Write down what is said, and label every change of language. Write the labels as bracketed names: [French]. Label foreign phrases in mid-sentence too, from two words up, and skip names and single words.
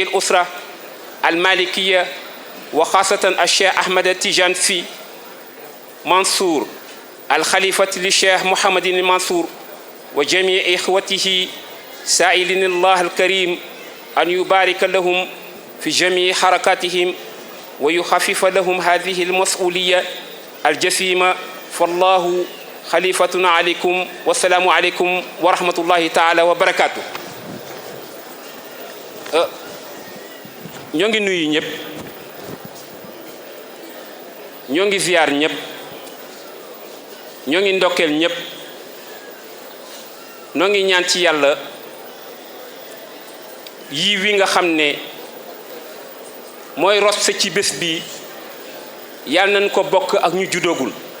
[Arabic] الأسرة المالكية وخاصة الشيخ أحمد التجانسي منصور الخليفة للشيخ محمد المنصور وجميع إخوته، سائلين الله الكريم أن يبارك لهم في جميع حركاتهم ويخفف لهم هذه المسؤولية الجسيمة. فالله خليفتنا عليكم، والسلام عليكم ورحمة الله تعالى وبركاته. [Wolof] ñoo ngi nuyu ñëpp, ñoo ngi ziyaar ñëpp, ñoo ngi ndokkeel ñëpp, ñoo ngi ñaan ci yàlla yii wi nga xam ne mooy rot sa ci bés bi yàlla nañ ko bokk ak ñu judoogul.